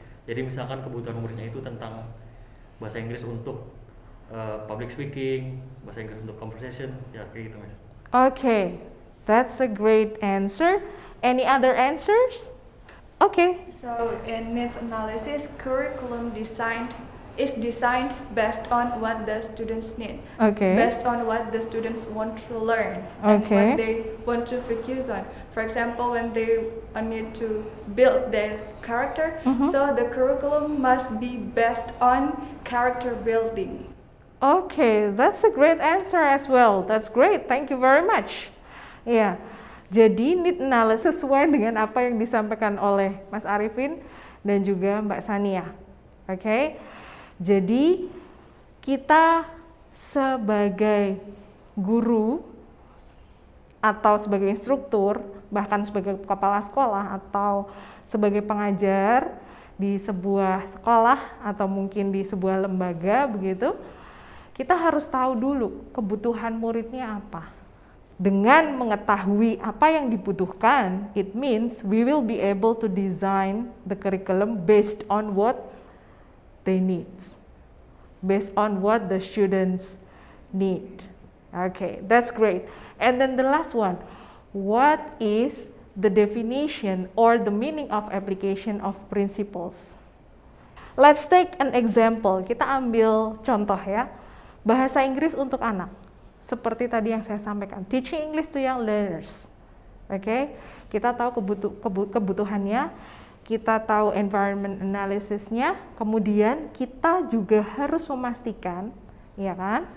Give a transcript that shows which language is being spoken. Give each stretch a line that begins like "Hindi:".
Indonesian: Jadi misalkan kebutuhan muridnya itu tentang bahasa Inggris untuk public speaking, bahasa Inggris untuk conversation, ya kayak gitu, Mas.
English: Okay, that's a great answer. Any other answers? Okay. So in needs analysis, curriculum is designed based on what the students need, Okay. based on what the students want to learn, Okay. and what they want to focus on. For example, when they need to build their character, so the curriculum must be based on character building. Okay, that's a great answer as well. That's great. Thank you very much.
Indonesian: Ya, jadi need analysis sesuai dengan apa yang disampaikan oleh Mas Arifin dan juga Mbak Sania. Oke, jadi kita sebagai guru atau sebagai instruktur, bahkan sebagai kepala sekolah atau sebagai pengajar di sebuah sekolah atau mungkin di sebuah lembaga begitu, kita harus tahu dulu kebutuhan muridnya apa. Dengan mengetahui apa yang dibutuhkan,
English: it means we will be able to design the curriculum based on what they need, based on what the students need. Okay, that's great. And then the last one, what is the definition or the meaning of application of principles? Let's take an example.
Indonesian: Kita ambil contoh ya. Bahasa Inggris untuk anak. Seperti tadi yang saya sampaikan,
English: teaching English to young learners.
Indonesian: Oke, kita tahu kebutuhannya, kita tahu environment analysisnya, kemudian kita juga harus memastikan, ya kan?